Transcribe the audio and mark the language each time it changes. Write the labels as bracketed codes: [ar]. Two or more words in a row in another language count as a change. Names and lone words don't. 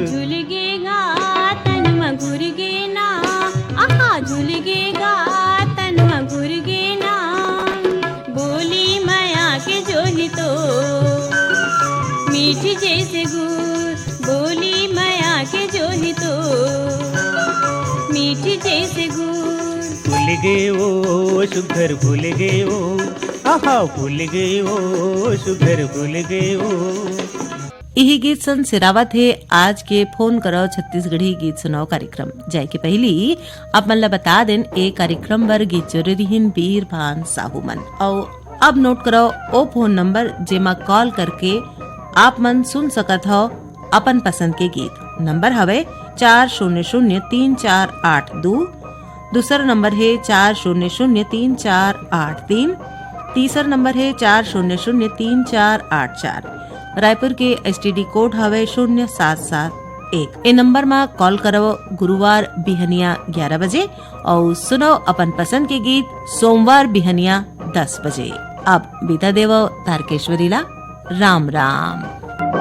[hne] झूल गेगा तन मगुर गे ना आहा झूल गेगा तन मगुर गे ना बोली माया के जो ही तो मीठी जैसे गुड़ बोली माया के जो ही तो मीठी जैसे गुड़ भूल गए वो सुघर भूल गए वो आहा भूल गए वो सुघर भूल गए वो। यही गीत सन सिरावा थे आज के फोन करो छत्तीसगढ़ी गीत सुनाओ कार्यक्रम जाय के पहली आप मन ला बता देन ए कार्यक्रम बर गीत जरूरी हिन बीर भान साहू मन और अब नोट करो ओ फोन नंबर जेमा कॉल करके आप मन सुन सकत हो अपन पसंद के गीत। नंबर हवे 40034882 दूसरा नंबर है 40034883 तीसरा नंबर है 40034884 रायपुर के [en] STD code [hne] हवे 0771। ए नंबर में कॉल करो गुरुवार बिहनिया 11 बजे और सुनो अपन पसंद के गीत सोमवार बिहनिया 10 बजे। अब बीता देव तारकेश्वरी ला राम राम।